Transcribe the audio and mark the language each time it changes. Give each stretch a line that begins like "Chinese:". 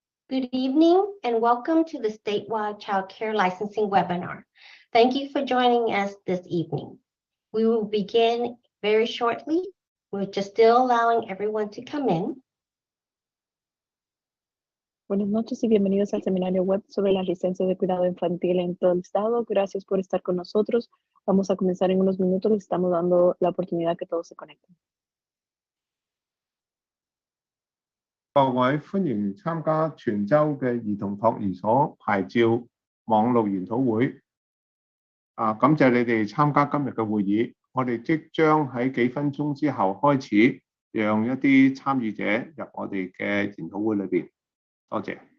English: Good evening and welcome to the statewide child care licensing webinar. Thank you for joining us this evening. We will begin very shortly. We're just still allowing everyone to come in.
Spanish: Buenas noches y bienvenidos al seminario web sobre las licencias de cuidado infantil en todo el estado. Gracias por estar con nosotros. Vamos a comenzar en unos minutos. Les estamos dando la oportunidad que todos se conecten.
Cantonese: 各位歡迎參加全州嘅兒童托兒所牌照網絡研討會。感謝你哋參加今日嘅會議。我哋即將喺幾分鐘之後開始，讓一啲參與者入我哋嘅研討會裏邊。多謝。